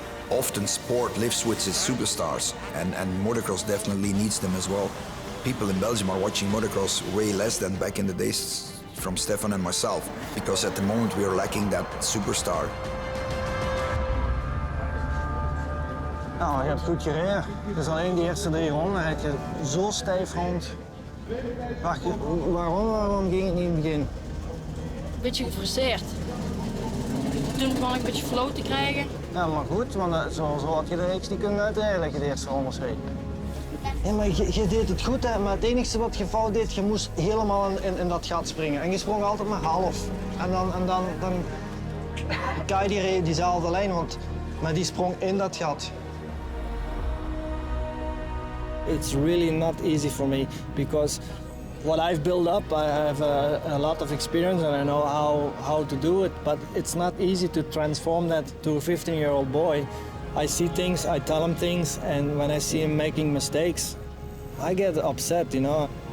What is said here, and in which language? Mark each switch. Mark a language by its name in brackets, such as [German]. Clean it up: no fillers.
[English] Often sport lives with its superstars, and motocross definitely needs them as well. People in Belgium are watching motocross way less than back in the days from Stefan and myself, because at the moment we are lacking that superstar. [Dutch] Nou, je hebt goed gereden. Dus alleen die eerste 3 ronden had je zo stijf rond. Waarom ging het niet in het begin? Een beetje gefrustreerd. Toen begon ik een beetje flow te krijgen. Ja, maar goed, want zo had je de reeks niet kunnen uitrijden dat je de eerste rondes reed. Ja, maar je deed het goed, hè, maar het enige wat je fout deed, je moest helemaal in dat gat springen. En je sprong altijd maar half. En dan Kai die reed diezelfde lijn, maar die sprong in dat gat. [English] It's really not easy for me because what I've built up, I have a lot of experience and I know how to do it, but it's not easy to transform that to a 15-year-old boy. I see things, I tell him things, and when I see him making mistakes, I get upset, you know.